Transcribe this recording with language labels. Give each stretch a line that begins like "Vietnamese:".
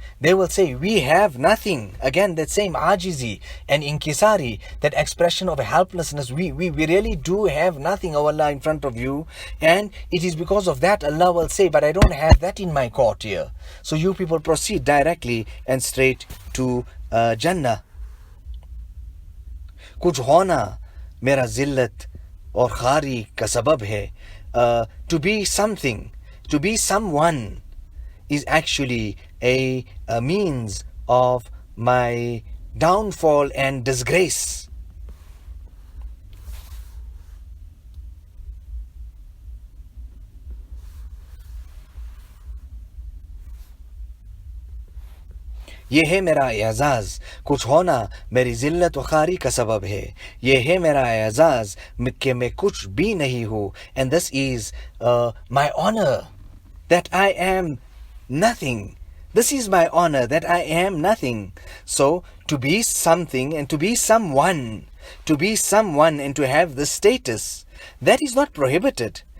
English: They will say, we have nothing. Again, that same ajizi and inkisari, that expression of helplessness. We really do have nothing, O Allah, in front of you. And it is because of that Allah will say, but I don't have that in my court here. So you people proceed directly and straight to Jannah.
Hindi: कुछ होना मेरा जिल्लत और खारी का सबब है.
English: To be something, to be someone is actually a means of my downfall and disgrace.
Hindi: ये है मेरा एजाज, कुछ होना मेरी जिल्लत व खारी का सबब है. ये है मेरा एजाज कि मैं कुछ भी नहीं हूँ.
English: And this is my honor, that I am nothing. This is my honor, that I am nothing. So, to be something and to be someone and to have this status, that is not prohibited.